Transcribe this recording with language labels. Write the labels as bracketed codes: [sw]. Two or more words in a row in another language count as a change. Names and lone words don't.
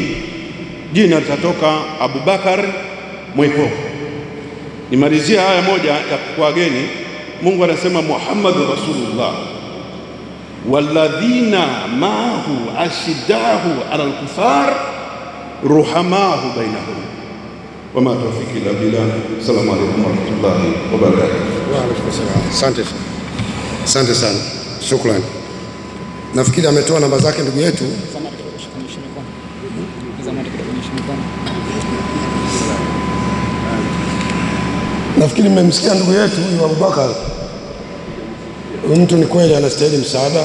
[sw] Jina litatoka Abubakar Mweko. Nimalizia haya moja ya kuageni. Mungu anasema [ar] محمد رسول الله والذين معه أشداء على الكفار رحماء بينهم وما توفيقي إلا بالله. السلام عليكم ورحمة الله وبركاته. وعليكم السلام. [sw] Asante sana. Shukrani. Nafikiri ametoa namba zake ndugu yetu. Nafikiri mmemsikia ndugu yetu huyu Abubakar. Mtu ni kweli anastahili msaada.